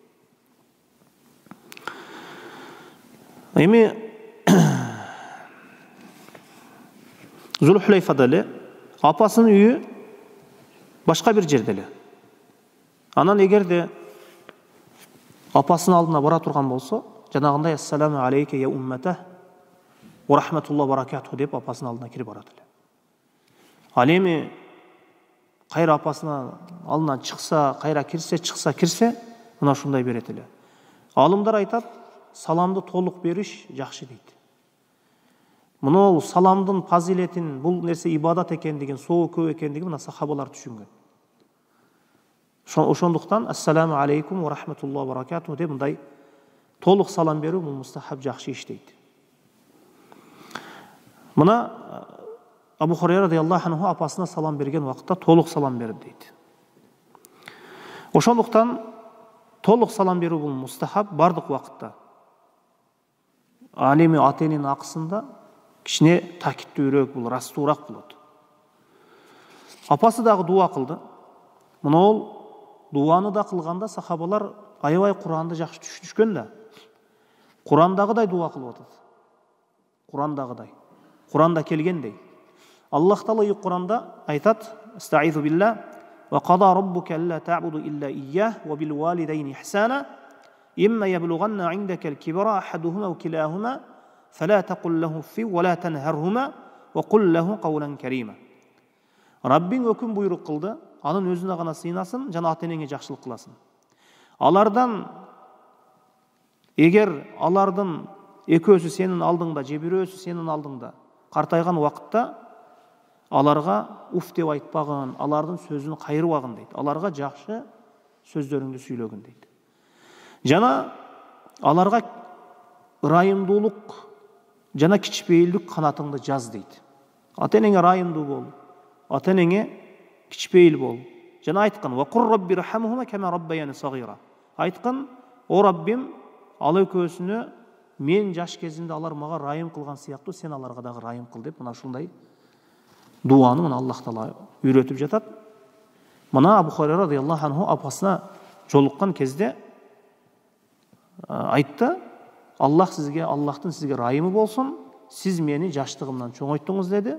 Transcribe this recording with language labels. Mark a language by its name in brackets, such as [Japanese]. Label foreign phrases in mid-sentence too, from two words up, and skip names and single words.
[Kyrgyz] Эми Зулхулайфада эле апасынын үйү башка бир жерде эле. Анан эгерде апасынын алдына бара турган болсо, жанагындай [Arabic] "السلام عليك يا أمتاه ورحمة الله وبركاته" [Kyrgyz] деп апасынын алдына кирип барат эле. Ал эми кайра апасынын алдынан чыкса, кайра кирсе, чыкса, кирсе, мына ушундай берет эле. Алымдар айтат, саламды толук бериш жакшы дейт. Мына саламдын фазилетин, бул нерсе ибадат экендигин, соо көп экендигин мына сахабалар түшүнгөн. Ошондуктан [Arabic] "السلام عليكم ورحمة الله وبركاته" [Kyrgyz] деп мындай толук салам берүү бул мустахаб, жакшы иш дейт. Мына Абу Хурайра [Arabic] رضي الله عنه [Kyrgyz] апасына салам берген вакытта толук салам берди дейт. Ошондуктан толук салам берүү бул мустахаб бардык убакытта. Ал эми ата эненин акысында кичине такиттүүрөөк, бул ырастуураак болот. Апасы дагы дуа кылды. Мына дуаны да кылганда сахабалар аябай Куранды жакшы түшүнүшкөн да. Курандагыдай дуа кылып атат. Курандагыдай. Куранда келгендей. Аллах Таала Куранда айтат: [Arabic] "أستعيذ بالله وقضى ربك ألا تعبدوا إلا إياه وبالوالدين إحسانا إما يبلغن عندك الكبر أحدهما أو كلاهما فلا تقل له أف ولا تنهرهما وقل له قولا كريما." [Kyrgyz] Раббиң өкүм буйрук кылды, анын өзүнө гана сыйнасын, жана ата энеңе жакшылык кыласың. Алардан эгер алардын экөөсү сенин алдыңда, же бирөөсү сенин алдыңда картайган убакытта аларга уф деп айтпагын, алардын сөзүн кайрыбагын дейт. Аларга жакшы сөздөрүңдү сүйлөгүн дейт. Жана аларга ырайымдуулук жана кичпейилдик канатыңды жаз дейт. Ата энеңе ырайымдуу бол, ата энеңе кичпейил бол. Жана айткан: [Arabic] "وقل رب ارحمهما كما ربياني صغيرا." [Kyrgyz] Айткан: "О Раббим, ал экөөсүнө мен жаш кезимде алар мага райым кылган сыяктуу сен аларга дагы райым кыл" деп мына ушундай дуаны мына Аллах Таала үйрөтүп жатат. Мына Абу Хурайра [Arabic] رضي الله عنه [Kyrgyz] апасына жолуккан кезде айтты: Аллахтын сизге райымы болсун, сиз мени жаштыгымдан чоңойттуңуз деди.